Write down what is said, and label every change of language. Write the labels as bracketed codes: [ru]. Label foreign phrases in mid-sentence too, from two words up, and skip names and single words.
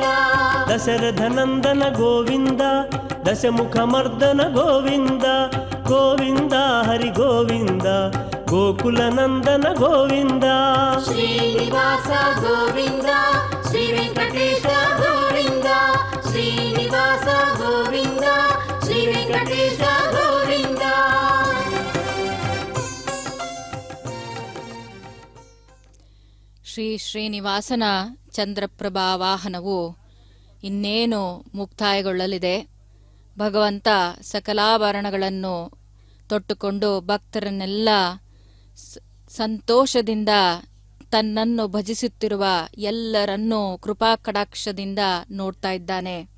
[te] దశరథ నందన గోవింద దశముఖమర్దన గోవింద గోవింద హరి గోవింద గోకుల నందన గోవింద శ్రీనివాస గోవింద శ్రీ వెంకటేశ గోవింద శ్రీనివాస గోవింద శ్రీ వెంకటేశ గోవింద. [kn] ಶ್ರೀ ಶ್ರೀನಿವಾಸನ ಚಂದ್ರಪ್ರಭಾ ವಾಹನವು ಇನ್ನೇನು ಮುಕ್ತಾಯಗೊಳ್ಳಲಿದೆ. ಭಗವಂತ ಸಕಲಾಭರಣಗಳನ್ನು ತೊಟ್ಟುಕೊಂಡು ಭಕ್ತರನ್ನೆಲ್ಲ ಸಂತೋಷದಿಂದ ತನ್ನನ್ನು ಭಜಿಸುತ್ತಿರುವ ಎಲ್ಲರನ್ನೂ ಕೃಪಾ ಕಟಾಕ್ಷದಿಂದ ನೋಡ್ತಾ ಇದ್ದಾನೆ.